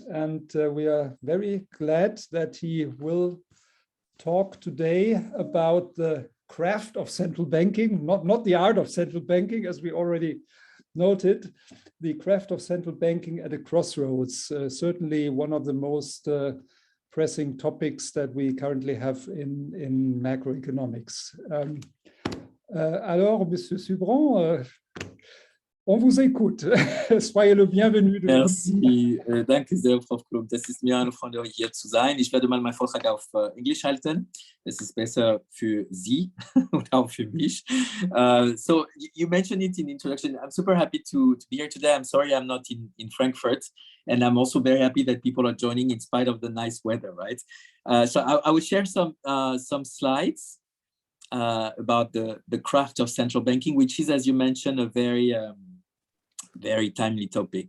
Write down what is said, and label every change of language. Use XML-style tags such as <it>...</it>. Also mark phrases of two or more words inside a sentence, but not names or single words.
<en>And we are very glad that he will talk today about the craft of central banking, not the art of central banking, as we already noted, the craft of central banking at a crossroads, certainly one of the most pressing topics that we currently have in macroeconomics.</en> <fr>Alors, Monsieur Subran, on vous écoute. Soyez le bienvenu. Merci,</fr> <de>danke sehr, Frau Klum. Das ist mir eine Freude, hier zu sein. Ich werde mal meinen Vortrag auf Englisch halten. Das ist besser für Sie und auch für mich.</de> <en>So you mentioned it in the introduction. I'm super happy to be here today. I'm sorry I'm not in Frankfurt. And I'm also very happy that people are joining in spite of the nice weather, right? So I will share some slides about the craft of central banking, which is, as you mentioned, a very timely topic.</en>